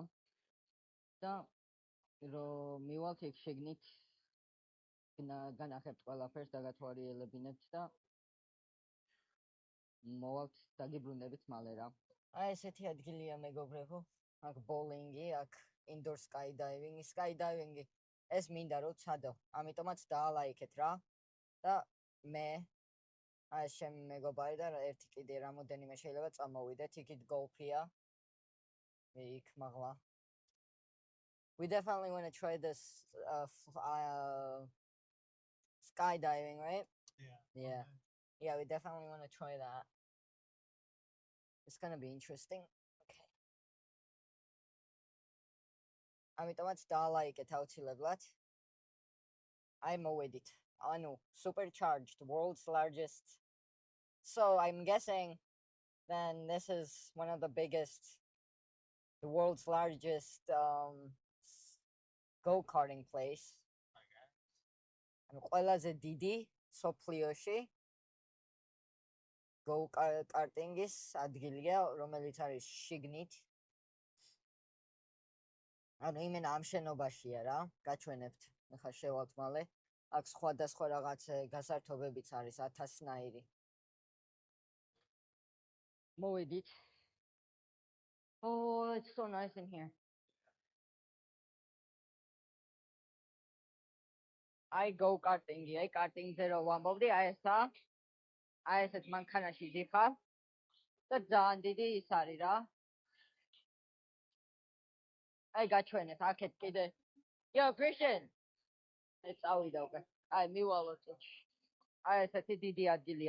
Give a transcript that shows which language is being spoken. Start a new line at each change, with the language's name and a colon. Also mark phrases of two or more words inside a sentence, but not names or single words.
Georgian: და რომ მივალთ იქ შეგნით განახებთ ყველაფერს დაგათვალიერებინებთ და მოვალთ დაგიბრუნდებით მალე რა. აი ესეთი ადგილია მეგობრებო. აქ ბოლინგი, აქ
English: indoor skydiving.
Georgian: ეს მინდა რომ ცადო. ამიტომაც დაალაიქეთ რა. და მე აი ჩემი მეგობარი და ერთი კიდე რამოდენიმე შეიძლება წამოვიდეთ, იქით გოლფია. იქ მაღლა.
English: We definitely want to try this skydiving, right? Yeah. Yeah, we definitely want to try that. It's going to be interesting. Okay.
Georgian: ამიტომაც დაალაიქეთ აუცილებლად. აი მოვედით. ანუ
English: supercharged, world's largest. So I'm guessing then this is one of the the world's largest go-karting place.
Georgian: ანუ ყველაზე დიდი სოფლიოში go-karting-ის ადგილია, რომელიც არის შიგნით. ანუ იმენა ამ შენობაშია რა, გაჩვენებთ. ახლა შევალთ მალე. აქ სხვადასხვა რაღაც გასართობებიც არის 1000-ნაირი. მოვედით.
English: Oh, it's so nice in here. I go karting,
Georgian: აი karting-ზე რო ვამბობდი, აი ესა. აი ესეთ მანქანაში დიხარ. და ძალიან დიდი ის არის რა. აი გაჩვენეთ, აქეთ კიდე. Yo, Christian. ეს წავიდა უკვე. აი მივალოთ. აი ესეთი დიდი ადგილია.